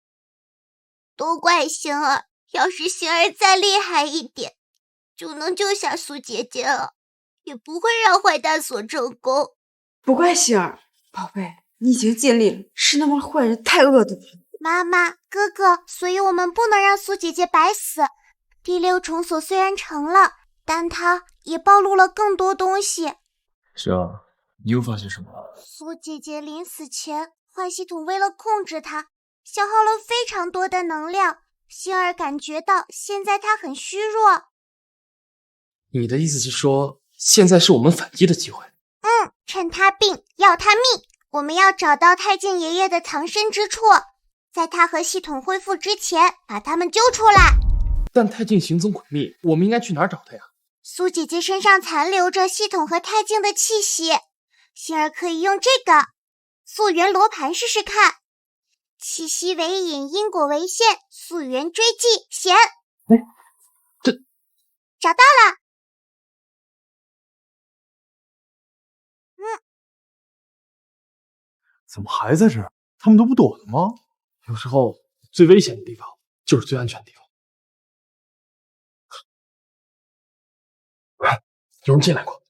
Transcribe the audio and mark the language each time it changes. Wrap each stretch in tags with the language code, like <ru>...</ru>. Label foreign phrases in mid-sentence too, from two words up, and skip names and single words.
<zh>都怪星兒，要是星兒再厲害一點，就能救下蘇姐姐了，也不會讓壞蛋所成功。不怪星兒，寶貝，你已經盡力了，是那麼壞人太惡毒了。媽媽，哥哥，所以我們不能讓蘇姐姐白死。第6重鎖雖然成了，但它也暴露了更多東西。是啊。你又發現什麼？蘇姐姐臨死前，壞系統為了控制她，消耗了非常多的能量。星兒感覺到現在她很虛弱。你的意思是說，現在是我們反擊的機會？趁她病，要她命。我們要找到太監爺爺的藏身之處，在他和系統恢復之前，把他們揪出來。但太監行蹤詭秘，我們應該去哪兒找他呀？蘇姐姐身上殘留着系統和太監的氣息。星兒可以用這個溯源羅盤試試看，氣息為引，因果為線，溯源追跡，顯。找到了。怎么还在这儿？他们都不躲了吗？有时候最危险的地方就是最安全的地方。有人进来过。</zh>